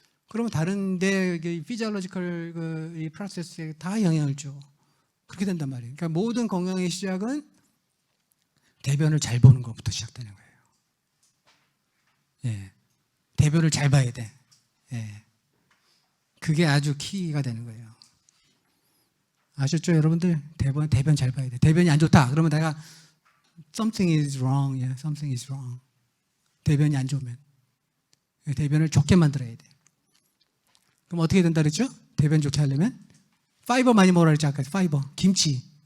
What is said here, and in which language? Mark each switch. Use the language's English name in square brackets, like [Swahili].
[Korean] 그러면 다른데 피지올로지컬 이 프로세스에 다 영향을 줘. 그렇게 된단 말이에요. 그러니까 모든 건강의 시작은 대변을 잘 보는 것부터 시작되는 거예요. 예. 대변을 잘 봐야 돼. 예. 그게 아주 키가 되는 거예요. 아셨죠, 여러분들? 대변 잘 봐야 돼. 대변이 안 좋다. 그러면 내가 [English] something is wrong. Yeah, something is wrong. [Korean] 대변이 안 좋으면 대변을 좋게 만들어야 돼. 그럼 어떻게 된다 그랬죠? 대변 좋게 하려면 파이버 많이 먹으라 그랬죠, 아까. 파이버, 김치.